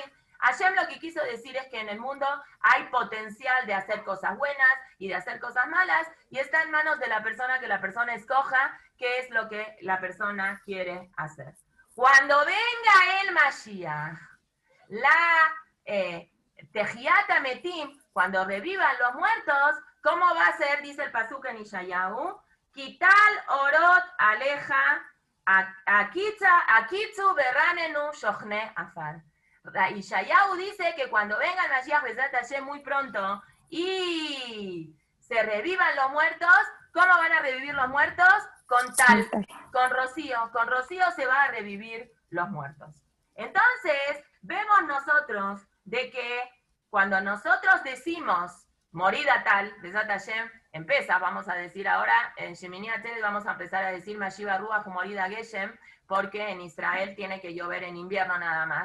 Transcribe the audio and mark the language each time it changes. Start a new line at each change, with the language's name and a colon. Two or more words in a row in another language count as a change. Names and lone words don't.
Spanish: Hashem lo que quiso decir es que en el mundo hay potencial de hacer cosas buenas y de hacer cosas malas, y está en manos de la persona que la persona escoja qué es lo que la persona quiere hacer. Cuando venga el Mashiach, la
Hebrew: תחיית מתים,
Spanish: cuando revivan los muertos, ¿cómo va a ser? Dice el pasuk en Ishayahu,
Hebrew: כי טל אורות טלך הקיצו ורננו שוכני עפר.
Spanish: Ishayahu dice que cuando venga el Mashiach
Hebrew: בעזרת השם
Spanish: muy pronto y se revivan los muertos, ¿cómo van a revivir los muertos? Con tal, con rocío se va a revivir los muertos. Entonces, vemos nosotros de que cuando nosotros decimos
Hebrew: מוריד טל, בעזרת השם,
Spanish: vamos a decir ahora, en Shemini Atzeret vamos a empezar a decir
Hebrew: משיב רוח מוריד גשם,
Spanish: porque en Israel tiene que llover en invierno nada más.